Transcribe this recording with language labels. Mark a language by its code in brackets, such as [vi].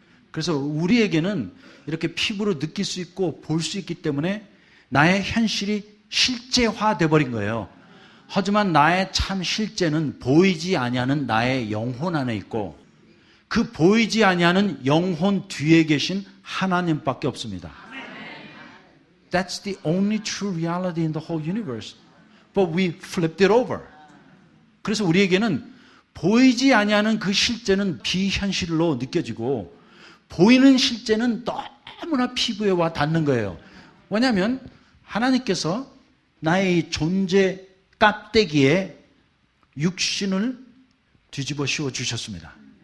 [ko] 그래서 우리에게는 이렇게 피부로 느낄 수 있고 볼 수 있기 때문에 나의 현실이 실제화돼 버린 거예요. 하지만 나의 참 실제는 보이지 아니하는 나의 영혼 안에 있고, 그 보이지 아니하는 영혼 뒤에 계신 하나님밖에 없습니다. [en] That's the only true reality in the whole universe. But we flipped it over. [ko] 그래서 우리에게는 보이지 아니하는 그 실제는 비현실로 느껴지고, 보이는 실제는 너무나 피부에 와 닿는 거예요. 왜냐하면 하나님께서 나의 존재 깍대기에 육신을 뒤집어 씌워 주셨습니다.